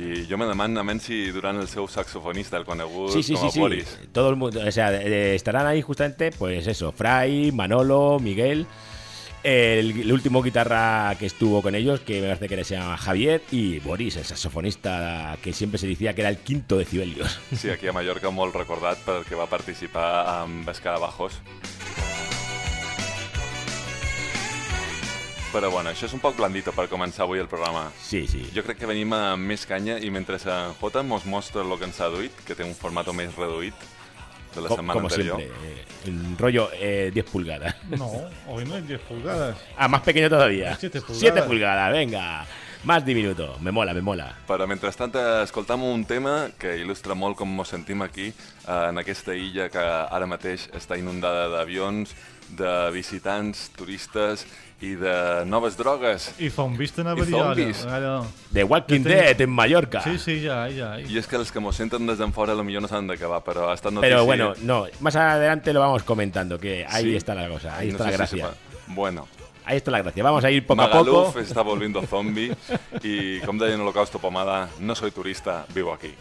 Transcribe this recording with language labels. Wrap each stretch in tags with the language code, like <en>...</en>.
<ca>I jo me demano menys si durant el seu saxofonista, el conegut sí, sí, com a sí, Polis.</ca> <es>Sí. Todo el mundo, o sea, estarán ahí justamente, pues eso, Fray, Manolo, Miguel, el último guitarra que estuvo con ellos, que me parece que se llama Javier, y Boris, el saxofonista que siempre se decía que era el quinto decibelios.</es> <ca>Sí, aquí a Mallorca molt recordat perquè va participar amb Escarabajos. Però bueno, això és un poc blandito per començar avui el programa. Sí, sí. Jo crec que venim a més canya i mentre en Jota mos mostra el que ens ha duit, que té un format més reduït de la setmana anterior. Com sempre, el rotllo 10 pulgadas.</ca> <es>No, hoy no es 10 pulgadas. Ah, más pequeño todavía. 7 pulgadas. 7 pulgadas, venga. Más diminuto, me mola, me mola.</es> <ca>Però mentrestant escoltam un tema que il·lustra molt com mos sentim aquí, en aquesta illa que ara mateix està inundada d'avions, de visitants, turistes i de noves drogues. I zombies tenen a venir ara.</ca> <es>The Walking Dead en Mallorca.</es> <ca>Sí, sí, ja, ja. I és que els que mos senten des d'en fora potser no saben de què va, però ha estat notícia.</ca> <es>Però bueno, no, más adelante lo vamos comentando, que ahí sí. Está la cosa, ahí no está la gracia. Bueno. Ahí está la gracia, vamos a ir poco Magaluf a poco. Magaluf está volviendo zombie y</es> <ca>com deia en</ca> <es>Holocausto Pomada, no soy turista, vivo aquí.</es>